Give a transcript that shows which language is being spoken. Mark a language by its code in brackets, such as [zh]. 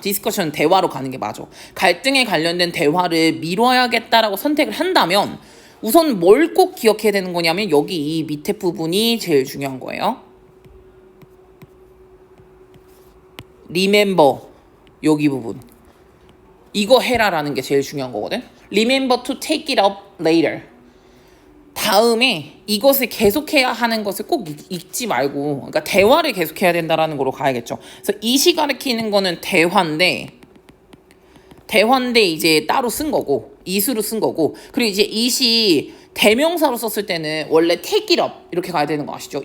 [ko] 디스커션 대화로 가는 게 맞아. 갈등에 관련된 대화를 미뤄야겠다라고 선택을 한다면 우선 뭘 꼭 기억해야 되는 거냐면 여기 이 밑에 부분이 제일 중요한 거예요. remember, 여기 부분. 이거 해라라는 게 제일 중요한 거거든. [en] Remember to take it up later. [ko] 다음에 이것을 계속해야 하는 것을 꼭 잊지 말고, 그러니까 대화를 계속해야 된다라는 거로 가야겠죠. 그래서 이시 가르치는 거는 대화인데 이제 따로 쓴 거고, 이수로 쓴 거고, 그리고 이제 이시 대명사로 썼을 때는 원래 [en] take it up [ko] 이렇게 가야 되는 거 아시죠?